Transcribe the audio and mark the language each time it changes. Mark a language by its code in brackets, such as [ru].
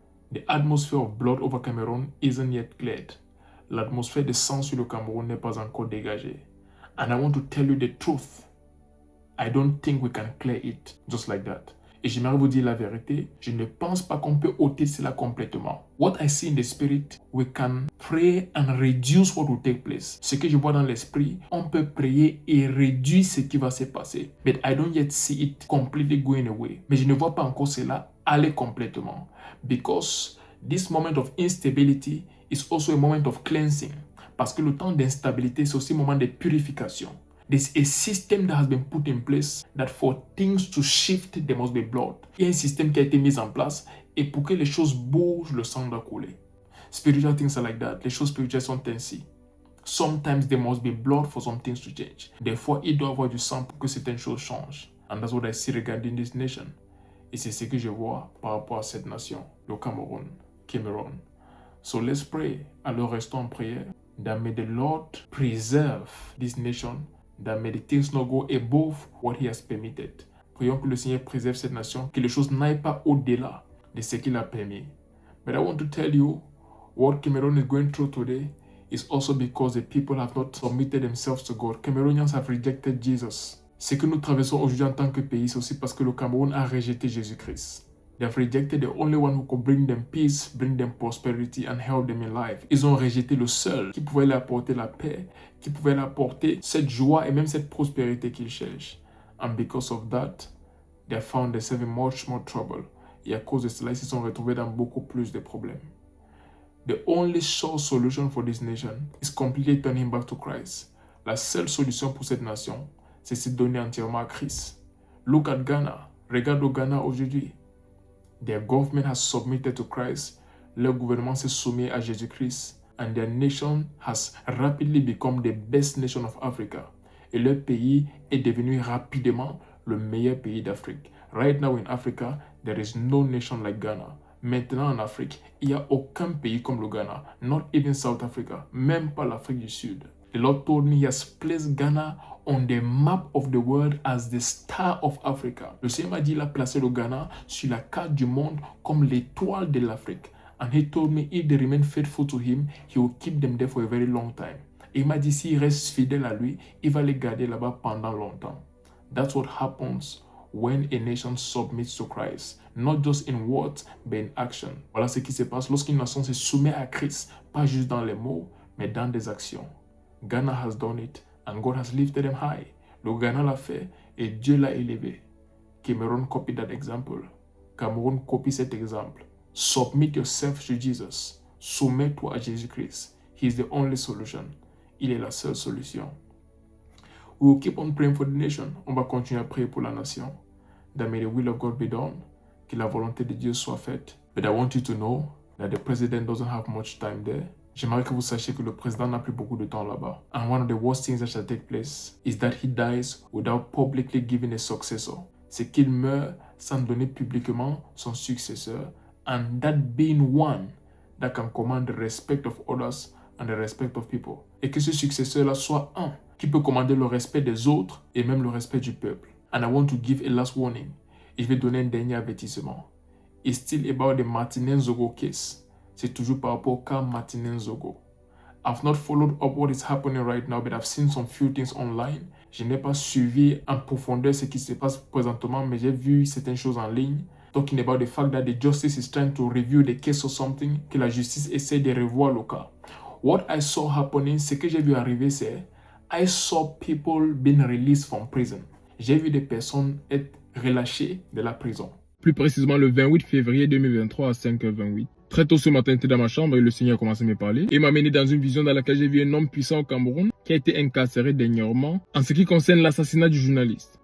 [en] The atmosphere of blood over Cameroon isn't yet cleared. [fr] L'atmosphère de sang sur le Cameroun n'est pas encore dégagée. [en] And I want to tell you the truth. I don't think we can clear it just like that. [fr] Et j'aimerais vous dire la vérité, je ne pense pas qu'on peut ôter cela complètement. [en] What I see in the spirit, we can pray and reduce what will take place. [fr] Ce que je vois dans l'esprit, on peut prier et réduire ce qui va se passer. [en] But I don't yet see it completely going away. [fr] Mais je ne vois pas encore cela aller complètement. [en] Because this moment of instability is also a moment of cleansing. [fr] Parce que le temps d'instabilité, c'est aussi un moment de purification. [en] There's a system that has been put in place that for things to shift, there must be blood. [fr] Il y a un système qui a été mis en place et pour que les choses bougent, le sang doit couler. [en] Spiritual things are like that. [fr] Les choses spirituelles sont ainsi. [en] Sometimes there must be blood for some things to change. [fr] Des fois, il doit y avoir du sang pour que certaines choses changent. [en] And that's what I see regarding this nation. [fr] Et c'est ce que je vois par rapport à cette nation, le Cameroun. [en] So let's pray. [fr] Alors restons en prière. [en] That may the Lord preserve this nation. That may the things not go above what he has permitted. [fr] Prions que le Seigneur préserve cette nation, que les choses n'aillent pas au-delà de ce qu'il a permis. [en] But I want to tell you, what Cameroon is going through today is also because the people have not submitted themselves to God. Cameroonians have rejected Jesus. [fr] Ce que nous traversons aujourd'hui en tant que pays, c'est aussi parce que le Cameroun a rejeté Jésus-Christ. [en] They have rejected the only one who could bring them peace, bring them prosperity and help them in life. [fr] Ils ont rejeté le seul qui pouvait leur apporter la paix, qui pouvait leur apporter cette joie et même cette prospérité qu'ils cherchent. [en] And because of that, they have found themselves in much more trouble. [fr] Et à cause de cela, ils se sont retrouvés dans beaucoup plus de problèmes. [en] The only sure solution for this nation is completely turning back to Christ. [fr] La seule solution pour cette nation, c'est se donner entièrement à Christ. [en] Look at Ghana. [fr] Regarde au Ghana aujourd'hui. [en] Their government has submitted to Christ. [fr] Leur gouvernement s'est soumis à Jésus-Christ. [en] And their nation has rapidly become the best nation of Africa. [fr] Et leur pays est devenu rapidement le meilleur pays d'Afrique. [en] Right now in Africa, there is no nation like Ghana. [fr] Maintenant en Afrique, il n'y a aucun pays comme le Ghana. [en] Not even South Africa. [fr] Même pas l'Afrique du Sud. [en] The Lord told me he has placed Ghana on the map of the world as the star of Africa. [fr] Le Seigneur m'a dit il a placé le Ghana sur la carte du monde comme l'étoile de l'Afrique. [en] And he told me if they remain faithful to him, he will keep them there for a very long time. [fr] Et il m'a dit s'ils restent fidèles à lui, il va les garder là-bas pendant longtemps. [en] That's what happens when a nation submits to Christ. not just in words, but in action. [fr] Voilà ce qui se passe lorsqu'une nation se soumet à Christ, pas juste dans les mots, mais dans des actions. [en] Ghana has done it, and God has lifted them high. [fr] Le Ghana l'a fait, et Dieu l'a élevé. [en] Cameroon copied that example. [fr] Cameroun copie cet exemple. [en] Submit yourself to Jesus. [fr] Soumets-toi à Jésus-Christ. [en] He is the only solution. [fr] Il est la seule solution. [en] We will keep on praying for the nation. [fr] On va continuer à prier pour la nation. [en] That may the will of God be done. [fr] Que la volonté de Dieu soit faite. [en] But I want you to know that the president doesn't have much time there. [fr] J'aimerais que vous sachiez que le président n'a plus beaucoup de temps là-bas. [en] And one of the worst things that shall take place is that he dies without publicly giving a successor. [fr] C'est qu'il meurt sans donner publiquement son successeur. [en] And that being one that can command the respect of others and the respect of people. [fr] Et que ce successeur-là soit un qui peut commander le respect des autres et même le respect du peuple. [en] And I want to give a last warning. [fr] Et je vais donner un dernier avertissement. [en] It's still about the Martinez Zogo case. [fr] C'est toujours par rapport au cas Martinez Zogo. [en] I've not followed up what is happening right now, but I've seen some few things online. [fr] Je n'ai pas suivi en profondeur ce qui se passe présentement, mais j'ai vu certaines choses en ligne. [en] Talking about the fact that the justice is trying to review the case or something, [fr] que la justice essaie de revoir le cas. [en] What I saw happening, [fr] ce que j'ai vu arriver, c'est [en] I saw people being released from prison. [fr] J'ai vu des personnes être relâchées de la prison. Plus précisément le 28 février 2023 à 5h28. Très tôt ce matin, j'étais dans ma chambre et le Seigneur a commencé à me parler. Et m'a mené dans une vision dans laquelle j'ai vu un homme puissant au Cameroun qui a été incarcéré dernièrement en ce qui concerne l'assassinat du journaliste.